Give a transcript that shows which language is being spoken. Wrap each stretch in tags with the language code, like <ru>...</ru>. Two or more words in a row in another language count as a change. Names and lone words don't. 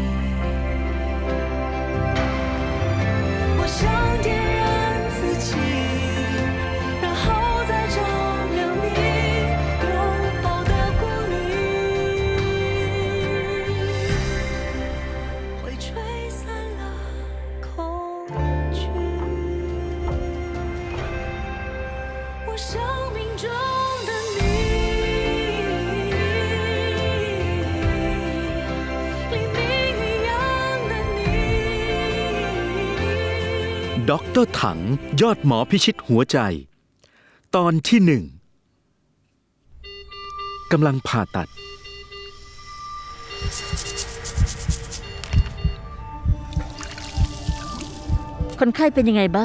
<zh>我想点燃自己，然后再照亮你拥抱的光里，会吹散了恐惧。我生命中的你，黎明一样的你。</zh> <th>ด็อกเตอร์ถังยอดหมอพิชิตหัวใจ ตอนที่หนึ่งกำลังผ่าตัด คนไข้เป็นยังไงบ้าง</th>